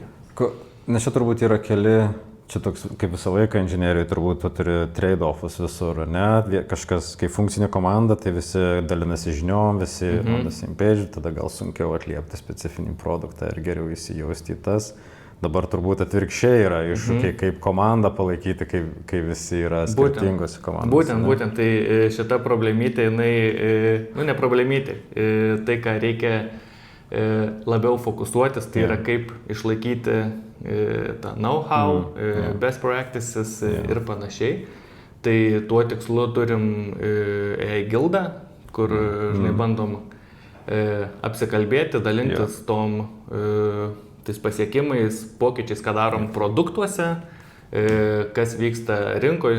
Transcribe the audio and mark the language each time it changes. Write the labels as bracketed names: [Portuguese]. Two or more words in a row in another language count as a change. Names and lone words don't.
[Lithuanian] Nes čia turbūt yra keli, čia toks kaip visą laiką inžinieriai turbūt turi trade-offus visur, ne? Kažkas, kai funkcinė komanda, tai visi dalinasi žiniom, visi [English] on the same page, [Lithuanian] tada gal sunkiau atliepti specifinį produktą ir geriau įsijausti į tas. Dabar turbūt atvirkščiai yra iššūkiai, kaip komandą palaikyti, kai visi yra skirtingose komandose. Būtent, tai šita problemytė, jinai, ne problemytė, tai ką reikia labiau fokusuotis, tai yra kaip išlaikyti tą know-how, [English] best practices [Lithuanian] ir panašiai. Tai tuo tikslu turim AI gildą, kur, žinai, bandom apsikalbėti, dalintis tom tais pasiekimais, pokyčiais, ką darom produktuose, kas vyksta rinkoje.